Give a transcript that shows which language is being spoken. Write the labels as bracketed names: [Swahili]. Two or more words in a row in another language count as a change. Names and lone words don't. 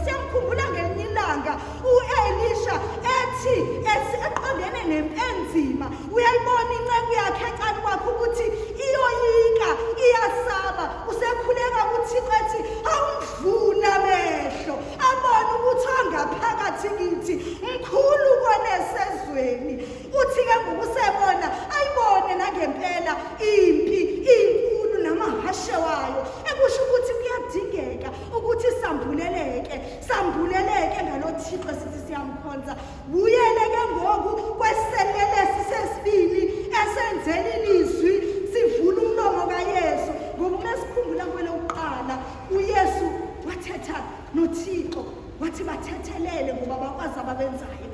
[Zulu] Siyamkhumbula ngelinye ilanga u-Elisha ethi eqondene nempi enzima, uyayibona inceku yakhe eqala kwakhe ukuthi iyoyika, iyasaba, usekhuleka kuThixo ethi, awumvule amehlo abone ukuthi ongaphakathi kithi mkhulu kunesezweni. Uthi-ke ngokusebona ayibone nangempela ukuvikela impi inkulu namahashe wayo, ekusho ukuthi kuyadingeka ukuthi sambuleleke ngalo Thixo sithi siyamkhonza. [Xhosa] Buyele ke ngoku kweselelesi sesibili esenzela ilizwi, sivula umlomo kaYesu, ngoba mesikhumbula kwele uqala uYesu wathetha noThixo wathi bathethelele ngoba bakwazi ababenzayo.